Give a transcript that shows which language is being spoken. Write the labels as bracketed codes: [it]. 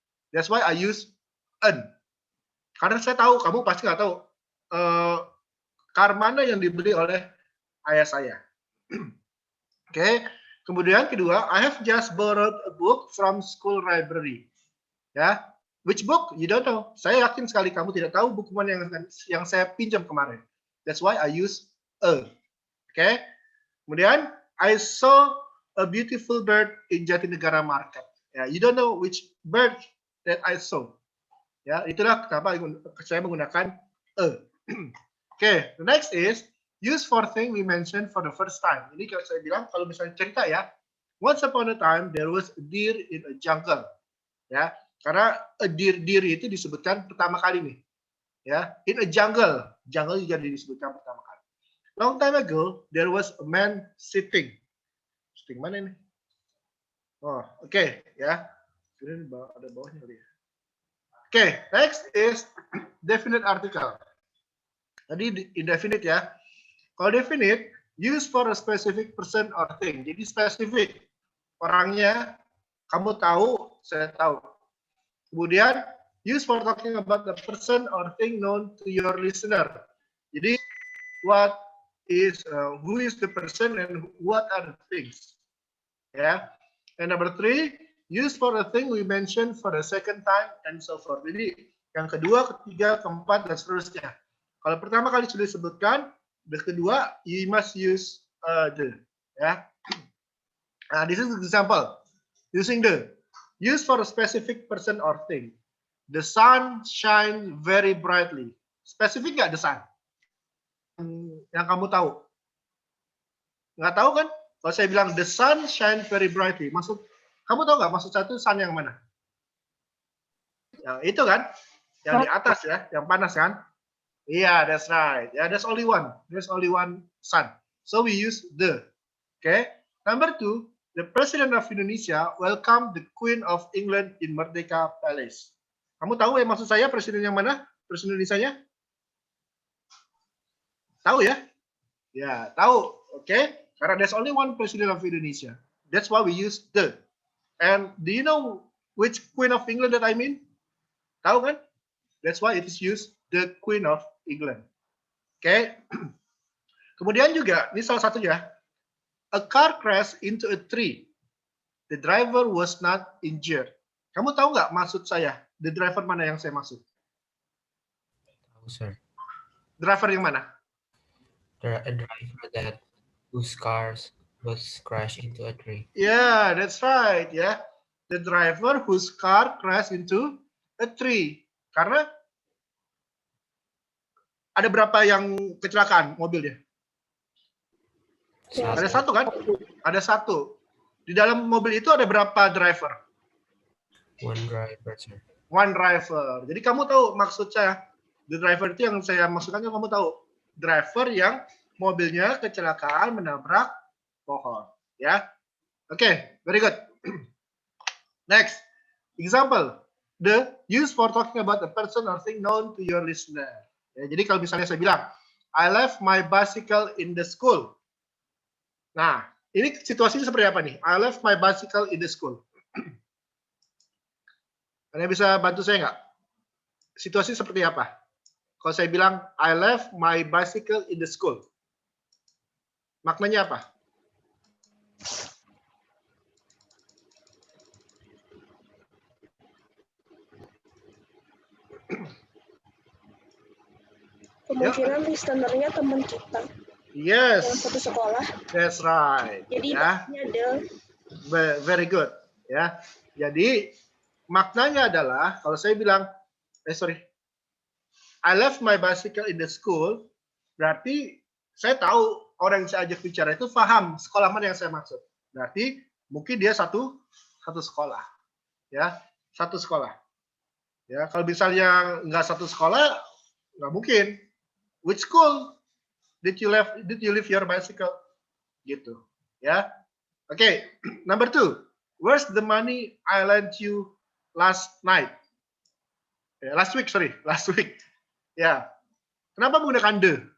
[en] That's why I use an. [id] Karena saya tahu kamu pasti nggak tahu car mana yang dibeli oleh ayah saya. Okay. Kemudian kedua, [en] I have just borrowed a book from school library. Ya, which book? You don't know. [id] Saya yakin sekali kamu tidak tahu buku mana yang saya pinjam kemarin. [en] That's why I use a. Okay. Kemudian I saw a beautiful bird in Jatinegara Market. Ya, you don't know which bird that I saw. [id] Ya, itulah kenapa saya menggunakan a. [en] Okay, the next is use for thing we mentioned for the first time. [id] Ini kalau saya bilang kalau misalnya cerita ya, [en] once upon a time there was a deer in a jungle. [id] Ya, karena a deer itu disebutkan pertama kali nih. Ya, [en] in a jungle. [id] Jungle juga disebutkan pertama kali. [en] Long time ago there was a man sitting. [id] Sitting mana ini? Oh, oke, ya. Ini ada bawahnya kali ya. [en] Oke, next is definite article. [id] Tadi indefinite ya. [en] Kalau definite, use for a specific person or thing. [id] Jadi spesifik. Orangnya, kamu tahu, saya tahu. [en] Kemudian, use for talking about the person or thing known to your listener. Jadi, who is the person and what are the things. Ya. And number 3, use for a thing we mentioned for the second time and so forth. [id] Jadi, yang kedua, ketiga, keempat, dan seterusnya. Kalau pertama kali sudah disebutkan, the kedua, [en] you must use the. [id] Ya. [en] Nah, this is an example. Using the. Use for a specific person or thing. The sun shines very brightly. [id] Spesifik nggak [en] the sun? [id] Yang kamu tahu? Nggak tahu kan? Kalau saya bilang [en] the sun shines very brightly, [id] kamu tahu nggak maksud satu sun yang mana? Yang itu kan? Yang di atas ya, yang panas kan? [en] Yeah, that's right. Yeah, there's only one. There's only one sun. So we use the. Okay. Number 2, the President of Indonesia welcomed the Queen of England in Merdeka Palace. [id] Kamu tahu yang maksud saya presiden yang mana? Presiden Indonesia-nya? Tahu ya? Ya, tahu. Oke. [en] Karena there's only one president of Indonesia. That's why we use the. And do you know which Queen of England that I mean? [id] Tahu kan? [en] That's why it is used the Queen of England. [id] Oke. Kemudian juga, ini salah satunya. [en] A car crashed into a tree. The driver was not injured. [id] Kamu tahu nggak maksud saya? [en] The driver [id] mana yang saya maksud? Tahu, sir. Driver yang mana? [en] A driver that whose cars was crashed into a tree. Yeah, that's right. Yeah, the driver whose car crashed into a tree. [id] Karena ada berapa yang kecelakaan mobilnya? Ada satu kan? Ada satu. Di dalam mobil itu ada berapa driver? [en] One driver, sir. One driver. [id] Jadi kamu tahu maksud saya, [en] the driver [id] itu yang saya maksudkan, kamu tahu driver yang mobilnya kecelakaan menabrak pohon, ya. [en] Oke, very good. Next, example, the use for talking about a person or thing known to your listener. [id] Ya, jadi kalau misalnya saya bilang, [en] I left my bicycle in the school. [id] Nah, ini situasinya seperti apa nih? [en] I left my bicycle in the school. [id] Anda bisa bantu saya nggak? Situasi seperti apa? Kalau saya bilang, I left my bicycle in the school. Maknanya apa? Kemungkinan listenernya teman kita [en] Yes. [id] yang satu sekolah. [en] That's right. [id] Jadi Ya. maknanya ada Very good. Ya. Jadi maknanya adalah kalau saya bilang, [en] I left my bicycle in the school, [id] berarti saya tahu orang yang saya ajak bicara itu paham sekolah mana yang saya maksud. Berarti mungkin dia satu sekolah, ya, satu sekolah. Ya, kalau misalnya nggak satu sekolah, nggak mungkin. [en] Which school did you leave your bicycle? Gitu, ya. Oke, number 2. Where's the money I lent you last night? [id] Last week. Ya. Kenapa menggunakan the?